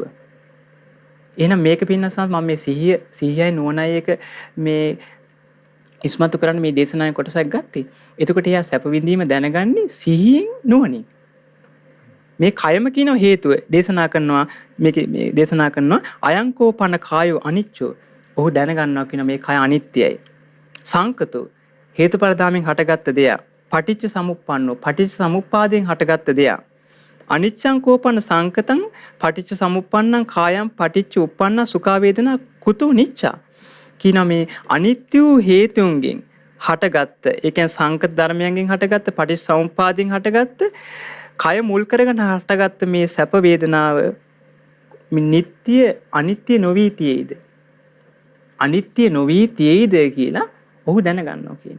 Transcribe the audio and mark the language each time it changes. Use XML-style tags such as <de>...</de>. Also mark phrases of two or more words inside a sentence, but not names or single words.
<si>එහෙනම් මේක පින්නසන්ද මම මේ සිහියයි නුවණයි එක මේ ඉස්මතු කරන්න මේ දේශනාවේ කොටසක් ගත්තේ. එතකොට එයා සැප විඳීම දැනගන්නේ සිහියෙන් නුවණින්. මේ කයම කියන හේතුව දේශනා කරනවා මේ දේශනා කරනවා</si> <pi>අයංකෝ පන කායෝ අනිච්චෝ.</pi> <si>ඔහු දැනගන්නවා කියන මේ කය අනිත්‍යයි. සංකතෝ හේතුඵල ධාමෙන් හටගත්ත දෙයක්.</si> <pi>පටිච්ච සමුප්පන්නෝ</pi> <si>පටිච්ච සමුප්පාදයෙන් හටගත්ත දෙයක්.</si> <pi>අනිච්ඡං කෝපන සංකතං පටිච්ච සමුප්පන්නං කායං පටිච්ච උප්පන්න සුඛා වේදනා කුතු නිච්චා.</pi> <si>කියන මේ අනිත්‍ය හේතුන්ගෙන් හටගත්ත ඒ කියන්නේ සංකත ධර්මයන්ගෙන් හටගත්ත පටිච්ච සමුප්පාදයෙන් හටගත්ත කය මුල් කරගෙන හටගත්ත මේ සැප වේදනාව නිට්ටය අනිත්‍ය නොවී තියේද? අනිත්‍ය නොවී තියේද කියලා ඔහු දැනගන්නවා කියනවා.</si>